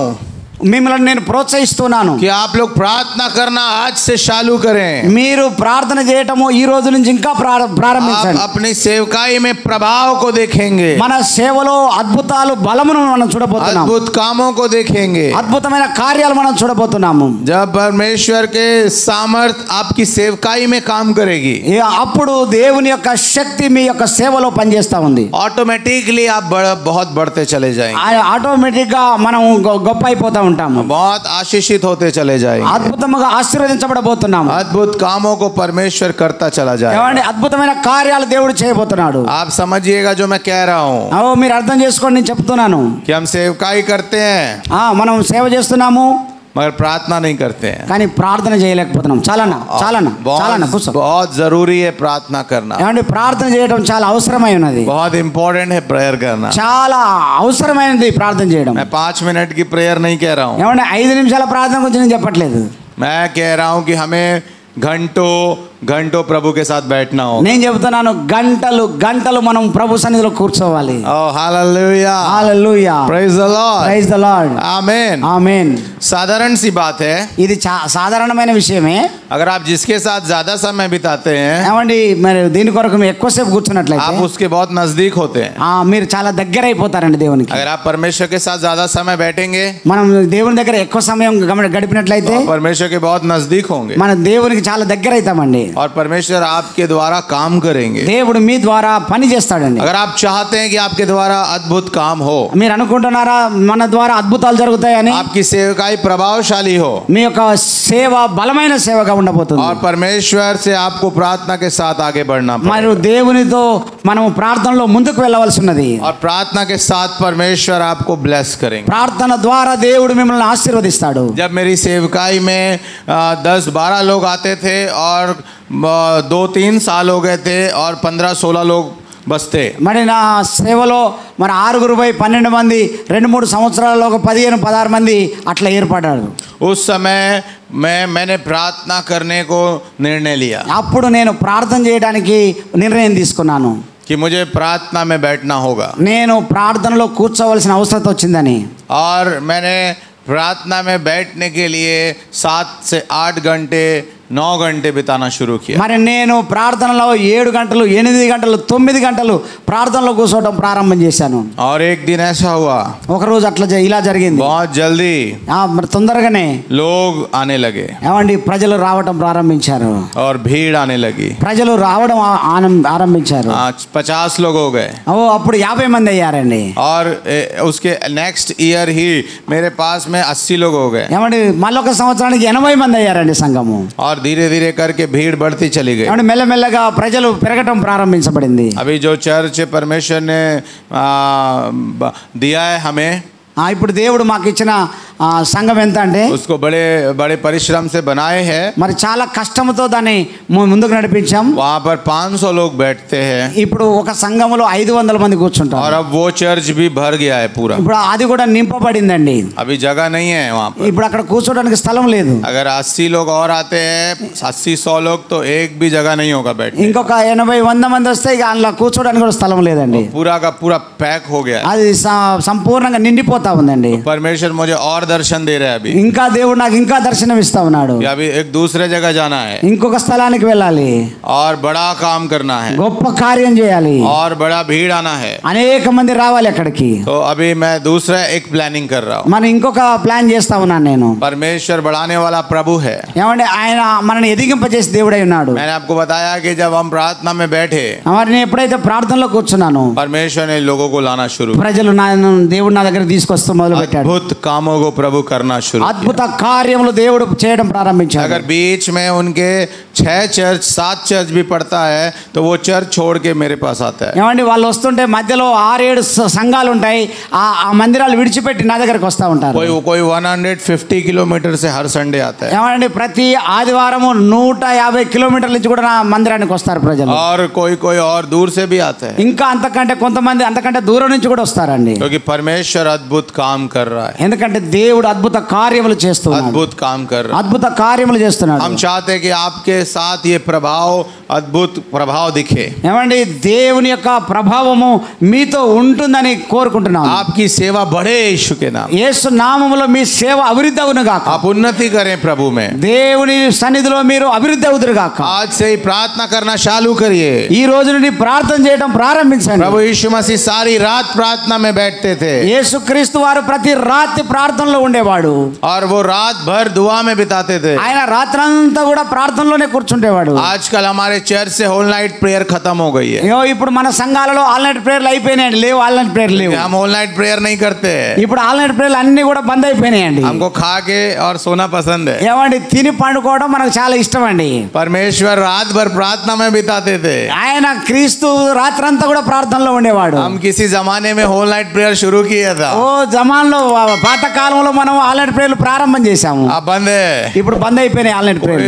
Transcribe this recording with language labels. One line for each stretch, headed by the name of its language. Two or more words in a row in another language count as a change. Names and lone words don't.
Telugu: మిమ్మల్ని నేను ప్రోత్సహిస్తున్నాను
Hindi: कि आप लोग प्रार्थना करना आज से चालू करें.
Telugu: మీరు ప్రార్థన చేయటము ఈ రోజు నుంచి ఇంకా
Hindi: आप
Telugu: ప్రారంభించండి.
Hindi: अपनी सेवकाई में प्रभाव को देखेंगे,
Telugu: మన సేవలో అద్భుతాలు బలమును మనం చూడబోతున్నాం.
Hindi: अद्भुत कामों को देखेंगे.
Telugu: అద్భుతమైన కార్యాలు మనం చూడబోతున్నాము.
Hindi: जब परमेश्वर के सामर्थ आपकी सेवकाई में काम करेगी,
Telugu: అప్పుడు దేవుని యొక్క శక్తి మీ యొక్క సేవలో పనిచేస్తా ఉంది.
Hindi: ऑटोमेटिकली आप बहुत बढ़ते चले जाएंगे.
Telugu: ఆటోమేటిక్ గా మనం గొప్ప అయిపోతా ఉంటాము.
Hindi: बहुत आशीषित होते चले जाएंगे.
Telugu: అద్భుతంగా ఆశీర్వదించబడబోతున్నాము.
Hindi: अद्भुत कामों को परमेश्वर करता चला जाएगा.
Telugu: ఏమండి అద్భుతమైన కార్యాలు దేవుడు చేయబోతున్నాడు.
Hindi: आप समझिएगा जो मैं कह रहा हूँ
Telugu: మీరు అర్థం చేసుకోండి నేను చెప్తున్నాను.
Hindi: कि हम सेवकाई करते हैं
Telugu: మనం సేవ చేస్తున్నాము
Hindi: मगर प्रार्थना नहीं करते हैं.
Telugu: కానీ ప్రార్థన చేయలేకపోతున్నాం. చాలన్నా కూర్చో.
Hindi: बहुत जरूरी है प्रार्थना करना.
Telugu: ఏమండి ప్రార్థన చేయడం చాలా అవసరమై ఉన్నది.
Hindi: बहुत इंपॉर्टेंट है प्रेयर करना.
Telugu: చాలా అవసరమైనది ప్రార్థన చేయడం.
Hindi: मैं 5 मिनट की प्रेयर नहीं कह रहा हूँ.
Telugu: ఏమండి 5 నిమిషాల ప్రార్థన గురించి నేను చెప్పట్లేదు.
Hindi: मैं कह रहा हूँ कि हमें घंटों घंटों प्रभु के साथ बैठना हो.
Telugu: నేను చెబుతున్నాను గంటలు గంటలు మనం ప్రభు సన్నిధిలో కూర్చోవాలి.
English: Oh hallelujah.
Telugu: హల్లెలూయా.
English: Praise the Lord. Praise the Lord. Amen.
Telugu: ఆమేన్.
Hindi: साधारण सी बात है.
Telugu: ఇది సాధారణమైన విషయమే.
Hindi: अगर आप जिसके साथ ज्यादा समय बिताते हैं,
Telugu: ఏమండి మరి దీని కొరకు మీరు ఎక్కువసేపు కూర్చున్నట్లయితే
Hindi: आप उसके बहुत नजदीक होते हैं.
Telugu: మీరు చాలా దగ్గర అయిపోతారండి దేవునికి.
Hindi: अगर आप परमेश्वर के साथ ज्यादा समय बैठेंगे,
Telugu: మనం దేవుని దగ్గర ఎక్కువ సమయం గడిపినట్లయితే
Hindi: तो परमेश्वर के बहुत नजदीक होंगे
Telugu: మన దేవునికి చాలా దగ్గర అవుతామండి.
Hindi: और परमेश्वर आपके द्वारा काम करेंगे.
Telugu: దేవుడు మీ ద్వారా పని చేస్తాడండి.
Hindi: अगर आप चाहते हैं कि आपके द्वारा अद्भुत काम हो,
Telugu: మీరు అనుకుంటున్నారా మన ద్వారా అద్భుతాలు జరుగుతాయని?
Hindi: आपकी सेवकाई प्रभावशाली हो
Telugu: మీ యొక్క సేవ బలమైన సేవగా ఉండబోతుంది.
Hindi: और परमेश्वर से आपको प्रार्थना के साथ आगे बढ़ना
Telugu: మరియు
Hindi: पड़ेगा.
Telugu: దేవునితో మనం ప్రార్థనలో ముందుకు వెళ్ళవలసి ఉన్నది.
Hindi: और प्रार्थना के साथ परमेश्वर आपको ब्लेस करेंगे.
Telugu: ప్రార్థన ద్వారా దేవుడు మిమ్మల్ని ఆశీర్వదిస్తాడు.
Hindi: जब मेरी सेवकाई में 10-12 लोग आते थे और 2-3 साल हो गए थे और 15-16 लोग बसते.
Telugu: మరి నా సేవలో మరి 6-12 మంది 2-3 సంవత్సరాలలో 15-16 మంది అట్లా ఏర్పడ్డారు.
Hindi: उस समय मैंने प्रार्थना करने को निर्णय लिया
Telugu: అప్పుడు నేను ప్రార్థన చేయడానికి నిర్ణయం తీసుకున్నాను.
Hindi: कि मुझे प्रार्थना में बैठना होगा.
Telugu: నేను ప్రార్థనలో కూర్చోవలసిన అవసరం వచ్చిందని.
Hindi: और मैंने प्रार्थना में बैठने के लिए 7 से 8 घंटे 9 घंटे बिताना शुरू किया.
Telugu: మరి నేను ప్రార్థనలో 7 గంటలు 8 గంటలు 9 గంటలు ప్రార్థనలో కూర్చోవడం ప్రారంభం చేశాను.
Hindi: और एक दिन ऐसा हुआ,
Telugu: ఒక రోజు అట్లా ఇలా జరిగింది.
Hindi: बहुत जल्दी
Telugu: మరి తొందరగానే
Hindi: लोग आने लगे
Telugu: ఏమండి ప్రజలు రావడం ప్రారంభించారు.
Hindi: और भीड़ आने लगी.
Telugu: ప్రజలు రావడం ఆరంభించారు.
Hindi: 50 लोग हो गए.
Telugu: అప్పుడు 50 మంది అయ్యారండి.
Hindi: और उसके
English: next year
Hindi: ही मेरे पास में 80 लोग हो गए.
Telugu: ఏమండి మళ్ళొక సంవత్సరానికి 80 మంది అయ్యారండి సంఘము.
Hindi: और धीरे धीरे करके भीड़ बढ़ती चली गई.
Telugu: ఏమండి మెల్లమెల్లగా ప్రజలు పెరగటం ప్రారంభించబడింది.
Hindi: अभी जो चर्च परमेश्वर ने दिया है हमें,
Telugu: ఇప్పుడు దేవుడు మాకు ఇచ్చిన సంఘం ఎంత అంటే
Hindi: उसको बड़े बड़े परिश्रम से बनाए हैं।
Telugu: మరి చాలా కష్టంతో దాన్ని ముందుకు నడిపించాం.
Hindi: वहाँ पर 500 लोग बैठते हैं
Telugu: ఇప్పుడు ఒక సంఘంలో 500 మంది కూర్చుంటారు.
Hindi: और अब वो चर्च भी भर गया है पूरा।
Telugu: ఇప్పుడు అది కూడా నింపబడిందండి.
Hindi: अभी जगह नहीं है वहाँ पर।
Telugu: ఇప్పుడు అక్కడ కూర్చోడానికి స్థలం లేదు.
Hindi: अगर 80 लोग और आते हैं 80-100 लोग तो एक भी जगह नहीं होगा बैठने।
Telugu: ఇంకొక 80-100 మంది వస్తే ఇక అందులో కూర్చోడానికి కూడా స్థలం లేదండి.
Hindi: पूरा का पूरा पैक हो गया है।
Telugu: అది సంపూర్ణంగా నిండిపోతా ఉందండి.
Hindi: परमेश्वर मुझे और दर्शन दे रहा है अभी।
Telugu: ఇంకా దేవుడు నాకు ఇంకా దర్శనం ఇస్తా ఉన్నాడు.
Hindi: कि अभी एक दूसरे जगह जाना है
Telugu: ఇంకొక స్థలానికి వెళ్ళాలి,
Hindi: और बड़ा काम करना है
Telugu: గొప్ప కార్యం చేయాలి,
Hindi: और बड़ा भीड़ आना है।
Telugu: అనేక మంది రావాలి అక్కడికి.
Hindi: तो अभी मैं दूसरा एक प्लानिंग कर रहा हूँ।
Telugu: మనం ఇంకొక ప్లాన్ చేస్తా ఉన్నాను నేను.
Hindi: परमेश्वर बढ़ाने वाला प्रभु है।
Telugu: ఏమంటే ఆయన మనల్ని ఎదిగింపజేసి దేవుడై ఉన్నాడు.
Hindi: मैंने आपको बताया कि जब हम प्रार्थना में बैठे
Telugu: మరి నేను ఎప్పుడైతే ప్రార్థనలో కూర్చున్నాను
Hindi: परमेश्वर ने लोगों को लाना शुरू,
Telugu: ప్రజలు దేవుడు నా దగ్గర తీసుకొస్తూ మొదలు పెట్టాడు.
Hindi: अद्भुत कामों को प्रभु करना शुरू।
Telugu: అద్భుత కార్యములు దేవుడు చేయడం ప్రారంభించాడు.
Hindi: अगर बीच में उनके 6 चर्च 7 चर्च भी पड़ता है तो वो चर्च छोड़ के मेरे पास आता है।
Telugu: ఏమండి వాళ్ళు వస్తుంటే మధ్యలో 6-7 సంఘాలు ఉంటాయి, ఆ మందిరాలు విడిచిపెట్టి నా దగ్గరకు వస్తూ ఉంటారు.
Hindi: कोई 150 किलोमीटर से हर संडे आता है।
Telugu: ఏమండి ప్రతి ఆదివారము 150 కిలోమీటర్ల నుంచి కూడా నా మందిరానికి వస్తారు ప్రజలు.
Hindi: और कोई और दूर से भी आता है,
Telugu: ఇంకా అంతకంటే కొంతమంది అంతకంటే దూరం నుంచి కూడా వస్తారండి.
Hindi: क्योंकि परमेश्वर अद्भुत काम कर रहा है।
Telugu: ఎందుకంటే దేవుడు అద్భుత కార్యములు చేస్తున్నాడు,
Hindi: अद्भुत काम कर रहा है।
Telugu: అద్భుత కార్యములు చేస్తున్నాడు.
Hindi: हम चाहते हैं कि आपके साथ ये प्रभाव अद्भुत प्रभाव दिखे।
Telugu: ఏమండి దేవుని యొక్క ప్రభావము మీతో ఉంటుందని కోరుకుంటున్నాను.
Hindi: आपकी सेवा बढ़े यीशु के नाम।
Telugu: యేసు నామములో మీ సేవ అభివృద్ధి అవును గాక.
Hindi: आप उन्नति करें प्रभु में।
Telugu: దేవుని సన్నిధిలో మీరు అభివృద్ధి అవుదురు గాక.
Hindi: आज से ही प्रार्थना करना चालू करिए।
Telugu: ఈ రోజు నుండి ప్రార్థన చేయడం ప్రారంభించండి.
Hindi: प्रभु यीशु मसीह सारी रात प्रार्थना में बैठते थे
Telugu: యేసుక్రీస్తు వారు ప్రతి రాత్రి ప్రార్థనలో ఉండేవాడు.
Hindi: और वो रात भर दुआ में बिताते थे।
Telugu: ఆయన రాత్రంతా కూడా ప్రార్థనలోనే కూర్చుంటేవాడు.
Hindi: आजकल हमारे चर्च से
English: whole night prayer
Hindi: खत्म हो गई है।
Telugu: ఇప్పుడు మన సంఘాలలో
English: all night prayers
Telugu: అయిపోయినాయండి, లేవు
English: all night prayers
Telugu: లేవు.
Hindi: हम
English: whole night prayer
Hindi: नहीं करते।
Telugu: ఇప్పుడు
English: all night prayers
Telugu: అన్ని కూడా బంద్ అయిపోయినాయండి.
Hindi: हमको खा के और सोना पसंद है।
Telugu: ఏమండి తిని పండుకోవడం మనకు చాలా ఇష్టం అండి.
Hindi: परमेश्वर रात भर प्रार्थना में बिताते थे।
Telugu: ఆయన క్రీస్తు రాత్రంతా కూడా ప్రార్థనలో ఉండేవాడు.
Hindi: हम किसी जमाने में
English: whole night prayer
Hindi: शुरू किया था।
Telugu: ఓ జమాన్లో పాత కాలంలో మనం
English: all night prayers
Telugu: ప్రారంభం చేశాము.
Hindi: अब बंद है,
Telugu: ఇప్పుడు బంద్ అయిపోయినాయి
English: all night prayers.